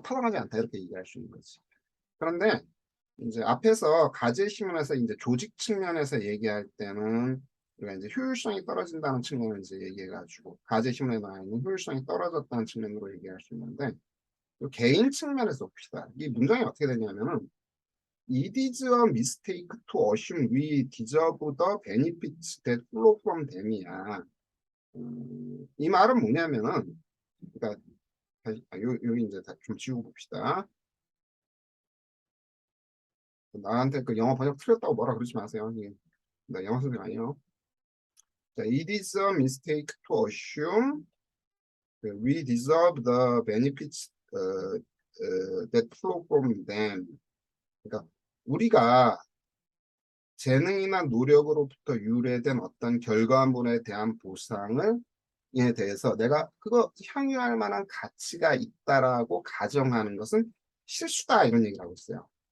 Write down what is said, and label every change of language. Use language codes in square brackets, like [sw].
[ko] 타당하지 않다 이렇게 얘기할 수 있는 거지. 그런데 이제 앞에서 가제 신문에서 이제 조직 측면에서 얘기할 때는 우리가 이제 효율성이 떨어진다는 측면을 이제 얘기해가지고 가제 신문에 나와 있는 효율성이 떨어졌다는 측면으로 얘기할 수 있는데 또 개인 측면에서 봅시다. 이 문장이 어떻게 되냐면은 [en] It is a mistake to assume we deserve the benefits that flow from them이야. [ko] 이 말은 뭐냐면은 그러니까 여기 이제 좀 지우고 봅시다. 나한테 그 영어 번역 틀렸다고 뭐라 그러지 마세요. 나 영어 선생님 아니에요. [en] 자, it is a mistake to assume we deserve the benefits that flow from them. [ko] 그러니까 우리가 재능이나 노력으로부터 유래된 어떤 결과물에 대한 보상을 대해서 내가 그거 향유할 만한 가치가 있다라고 가정하는 것은 실수다 이런 얘기를 하고 있어요.